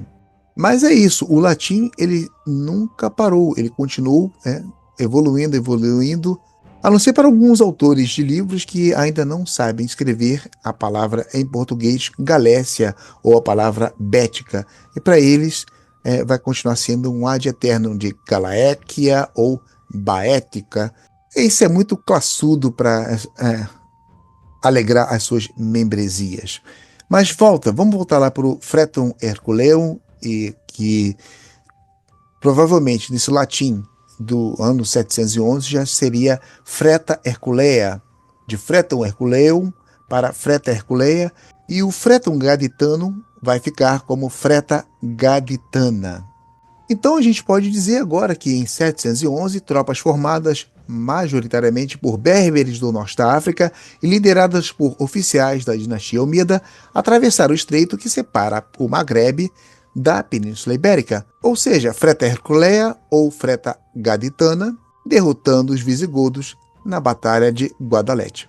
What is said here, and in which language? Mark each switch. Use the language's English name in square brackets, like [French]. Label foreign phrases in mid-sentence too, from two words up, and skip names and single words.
[Portuguese] Mas é isso, o latim ele nunca parou, ele continuou evoluindo, a não ser para alguns autores de livros que ainda não sabem escrever a palavra em português Galécia ou a palavra Bética. E para eles vai continuar sendo um [Latin] ad eternum [Portuguese] de Galaéquia ou Baética. Isso é muito classudo para alegrar as suas membresias. Mas vamos voltar lá para o Fretum Herculeum, e que provavelmente nesse latim do ano 711 já seria Freta Herculea, de Fretum Herculeum para Freta Herculea, e o Fretum Gaditanum vai ficar como Freta Gaditana. Então a gente pode dizer agora que em 711 tropas formadas majoritariamente por berberes do norte da África e lideradas por oficiais da dinastia Omida atravessaram o estreito que separa o Maghreb da Península Ibérica, ou seja, Freta Herculea ou Freta Gaditana, derrotando os visigodos na Batalha de Guadalete.